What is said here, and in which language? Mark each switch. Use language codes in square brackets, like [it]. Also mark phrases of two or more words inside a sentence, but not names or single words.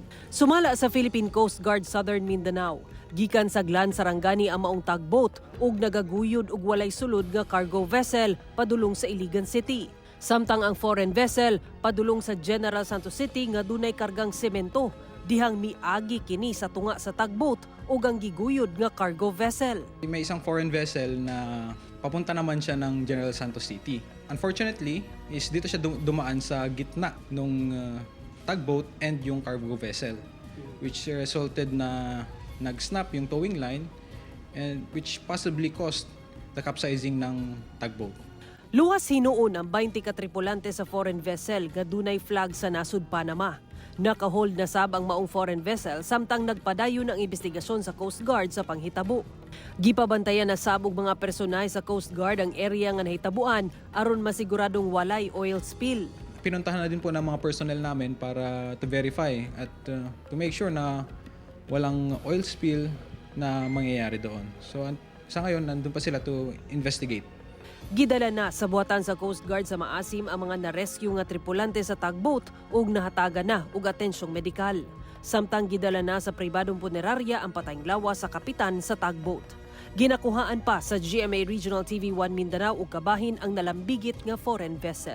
[ceb] Sumala sa Philippine Coast Guard Southern Mindanao, gikan sa Glan, Sarangani ang maong tugboat ug nagaguyod og walay sulod nga [en] cargo vessel [ceb] padulong sa Iligan City. Samtang ang [en] foreign vessel [ceb] padulong sa General Santos City nga dunay kargang semento, dihang miagi kini sa tunga sa tugboat ug ang giguyod nga [en] cargo vessel. [tl] May isang foreign vessel na papunta naman siya ng General Santos City. Unfortunately, is dito siya dumaan sa gitna nung tugboat and yung cargo vessel, [en] which resulted [tl] na nag-snap yung [en] towing line and which possibly caused the capsizing [tl] ng tugboat. [ceb] Luwas hinuon ang 20 ka tripulante sa [en] foreign vessel [ceb] nga dunay flag sa nasud Panama. Nakahold na sab ang maong [en] foreign vessel [ceb] samtang nagpadayon ang investigasyon sa Coast Guard sa panghitabo. Gipabantayan na sabog mga personay sa Coast Guard ang area nga nahitabuan aron masiguradong walay [en] oil spill. [tl] Pinuntahan na din po ng mga personnel namin para [en] to verify [tl] at [en] to make sure [tl] na walang [en] oil spill [tl] na mangyayari doon. So sa ngayon, nandun pa sila [en] to investigate. [ceb] Gidala na sa buhatan sa Coast Guard sa Maasim ang mga na-rescue nga tripulante sa tugboat ug nahataga na og atensyong medikal. Samtang gidala na sa pribadong punerarya ang patayng lawas sa kapitan sa tugboat. Ginakuhaan pa sa GMA Regional TV1 Mindanao ug kabahin ang nalambigit nga [en] foreign vessel.